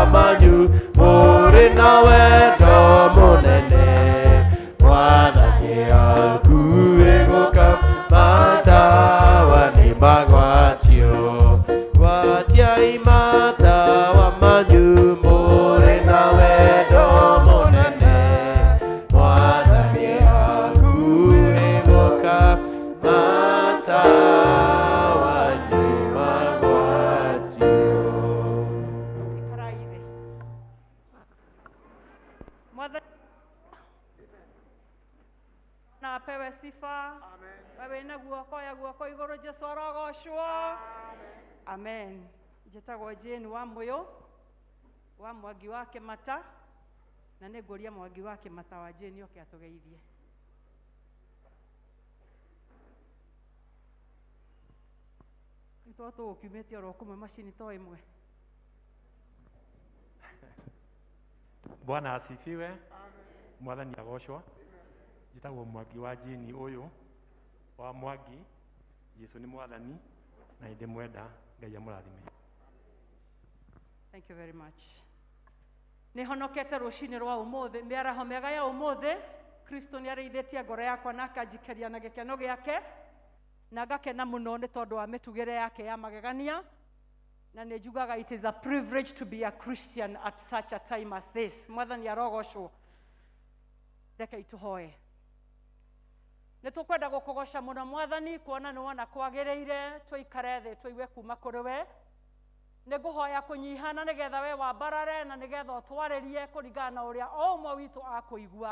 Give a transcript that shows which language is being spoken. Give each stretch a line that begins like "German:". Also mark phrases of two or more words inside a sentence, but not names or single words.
Kikuyu: manyu mũrĩ na wendo mũnene Mwathani akuĩ gũka matawa nĩ magwatio gwatiai matawa manyu mũrĩ na wendo mũnene Mwathani akuĩ gũka matawa nĩ magwatio.
Swahili: Na apewe sifa.
Kikuyu: Wewe na guoko ya guoko iguru Jesu arogocwo. Amen. Njĩtagwo Jane wa Mũyũ wa Mwangi wa Kĩmata na nĩ ngũria Mwangi wa Kĩmata wa Jane oke atũgeithie. Nĩtwa tũgũkiumĩte oro kumwe macini to ĩmwe.
Swahili: Bwana asifiwe.
Kikuyu: Mwathani agocwo. Njĩtagwo Mwangi wa Jane ũyũ wa Mwangi. Yesu nĩ Mwathani na ndĩ mwenda Ngai amũrathime.
English: Thank you very much.
Kikuyu: Nĩ honokete rũcinĩ rwa ũmũthĩ, mĩaraho mĩega ya ũmũthĩ. Kristo nĩ arĩithĩtie ngoro yakwa na akanjikeria na gĩkeno gĩake na ngakena mũno nĩ tondũ wa mĩtugĩre yake ya magegania na nĩ njugaga
English: it is a privilege to be a Christian at such a time as this.
Kikuyu: Mwathani arogocwo. Reke itũhoe. Nĩ tũkwenda gũkũgoca mũno Mwathani kuona nĩ wona kwagĩrĩire tũikare thĩ tũigue kuma kũrĩ we. Nĩ ngũhoya kũnyihana nĩgetha we wambarare na nĩgetha ũtwarĩrie kũringana na ũrĩa o ũmwe witũ akũigua.